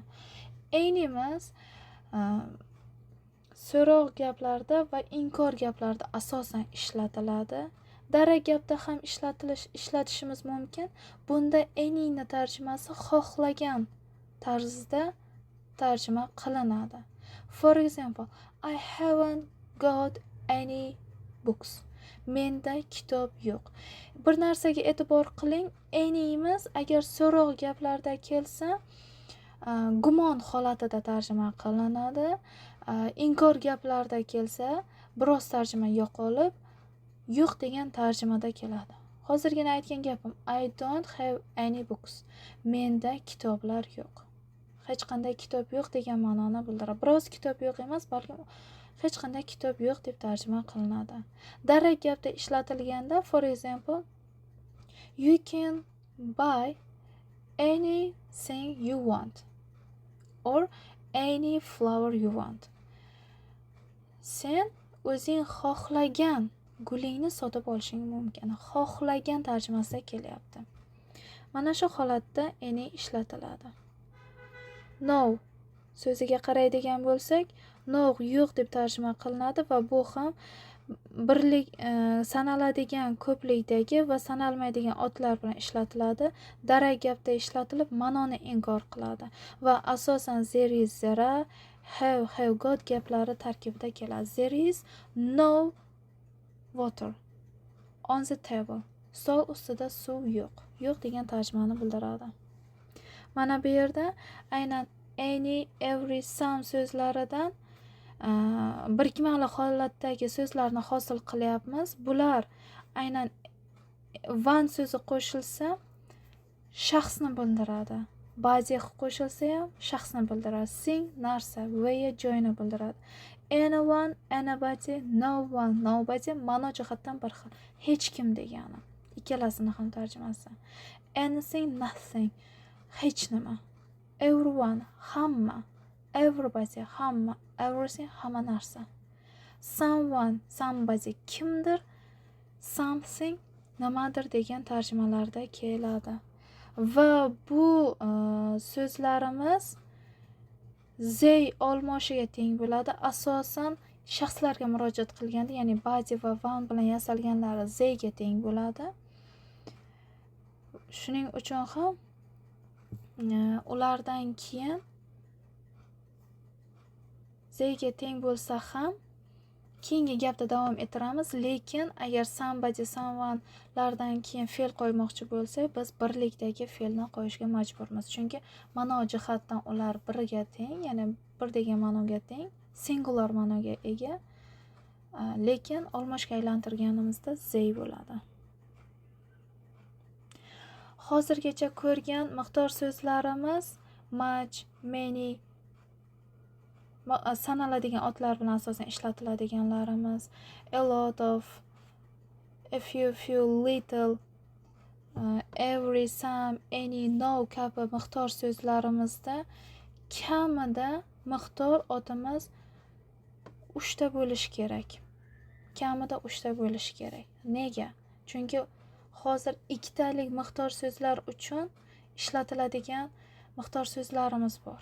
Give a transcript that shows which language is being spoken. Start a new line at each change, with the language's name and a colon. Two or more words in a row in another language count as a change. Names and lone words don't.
Uzbek: Any'miz so'roq gaplarda va inkor gaplarda asosan ishlatiladi. Darak gapda ham ishlatishimiz mumkin. Bunda any'ni tarjimasi xohlagan tarzda tarjima qilinadi.
English: For example, I haven't got any books.
Uzbek: Menda kitob yo'q. Bir narsaga e'tibor qiling, anyimiz agar so'roq gaplarda kelsa gumon holatida tarjima qilinadi. Inkor gaplarda kelsa biroz tarjima yo'qolib yo'q degan tarjimada keladi. Hozirgina aytgan gapim
English: I don't have any books.
Uzbek: Menda kitoblar yo'q. Hech qanday kitob yo'q degan ma'noni bildiradi. Biroz kitob yo'q emas, balki hech qanday kitob yo'q deb tarjima qilinadi. Darak gapda ishlatilganda,
English: for example, you can buy anything you want or any flower you want.
Uzbek: Sen o'zing xohlagan gulingni sotib olishing mumkin. Xohlagan tarjimasida kelyapti. Mana shu holatda any ishlatiladi. No so'ziga qaraydigan bo'lsak, no yo'q deb tarjima qilinadi va bu ham birlik sanaladigan ko'plikdagi va sanalmaydigan otlar bilan ishlatiladi. Darak gapda ishlatilib ma'noni inkor qiladi va asosan
English: there is, there are, have got
Uzbek: gaplari tarkibida keladi.
English: There is no water on the table.
Uzbek: Stol ustida suv yo'q. Yo'q degan tarjimani bildiradi. Mana bu yerda aynan any, every, some so'zlaridan birikmali holatdagi so'zlarni hosil qilyapmiz. Bular aynan one so'zi qo'shilsa shaxsni bildiradi. Body qo'shilsa ham shaxsni bildiradi. Thing narsa, way joyni bildiradi.
English: Anyone, anybody, no one, nobody
Uzbek: ma'no jihatdan bir xil. Hech kim degani. Ikkalasini ham tarjimasi.
English: Anything, nothing.
Uzbek: Hech nima. Everyone, hamma. Everybody, hamma.
English: Everything,
Uzbek: hamma narsa.
English: Someone, somebody, kimdir. Something,
Uzbek: nimadir degan tarjimalarda keladi. Va bu so'zlarimiz they olmoshiga teng bo'ladi. Asosan shaxslarga murojaat qilganda, ya'ni body va one bilan yasalganlari they ga teng bo'ladi. Shuning uchun ham ulardan keyin they ga teng bo'lsa ham keyingi gapda davom ettiramiz, lekin agar
English: somebody, someone
Uzbek: lardan keyin fe'l qo'ymoqchi bo'lsak, biz birlikdagi fe'lni qo'yishga majburmiz. Chunki ma'no jihatdan ular biriga teng, ya'ni bir degan ma'noga teng, singular ma'noga ega. Lekin olmoshga aylantirganimizda they bo'ladi. Hozirgacha ko'rgan miqdor so'zlarimiz
English: much, many,
Uzbek: sanaladigan otlar bilan asosan ishlatiladiganlarimiz,
English: a lot of, a few, little, every, some, any, no
Uzbek: kabi miqdor so'zlarimizda kamida miqdor otimiz 3 ta bo'lishi kerak. Kamida 3 ta bo'lishi kerak. Nega? Chunki hozir ikkitalik miqdor so'zlar uchun ishlatiladigan miqdor so'zlarimiz bor.